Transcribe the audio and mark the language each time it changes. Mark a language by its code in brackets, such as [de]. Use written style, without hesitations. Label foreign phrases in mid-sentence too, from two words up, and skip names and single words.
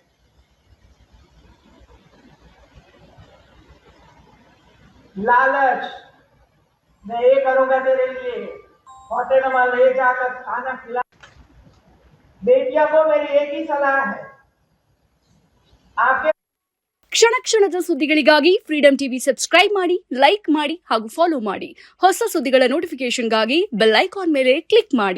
[hi] लालच, मैं ये करूंगा तेरे लिए, होटल में ले जाकर खाना खिला। बेटिया को मेरी एक ही सलाह है, आपके [kn] ಕ್ಷಣ ಕ್ಷಣದ ಸುದ್ದಿಗಳಿಗಾಗಿ ಫ್ರೀಡಂ ಟಿವಿ ಸಬ್ಸ್ಕ್ರೈಬ್ ಮಾಡಿ, ಲೈಕ್ ಮಾಡಿ ಹಾಗೂ ಫಾಲೋ ಮಾಡಿ. ಹೊಸ ಸುದ್ದಿಗಳ ನೋಟಿಫಿಕೇಶನ್ಗಾಗಿ [en] bell icon [kn] ಮೇಲೆ ಕ್ಲಿಕ್ ಮಾಡಿ.